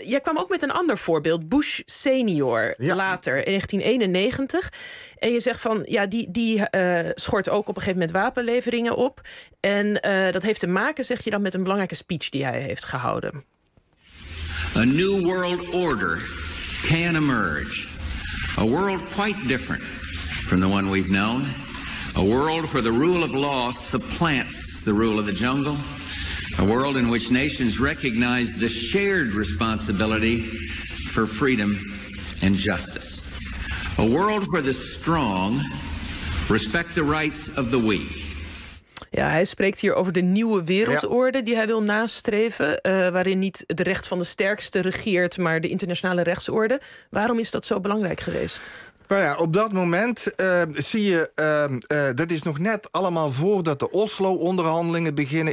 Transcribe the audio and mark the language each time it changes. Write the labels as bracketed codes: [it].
[nl] Jij kwam ook met een ander voorbeeld. Bush senior later, in 1991. En je zegt van, ja, die schort ook op een gegeven moment wapenleveringen op. En dat heeft te maken, zeg je dan, met een belangrijke speech die hij heeft gehouden. [en] A new world order can emerge. A world quite different from the one we've known. A world where the rule of law supplants the rule of the jungle. A world in which nations recognize the shared responsibility for freedom and justice. A world where the strong respect the rights of the weak. [nl] Ja, hij spreekt hier over de nieuwe wereldorde die hij wil nastreven. Waarin niet het recht van de sterkste regeert, maar de internationale rechtsorde. Waarom is dat zo belangrijk geweest? Nou ja, op dat moment zie je, dat is nog net allemaal voordat de Oslo-onderhandelingen beginnen.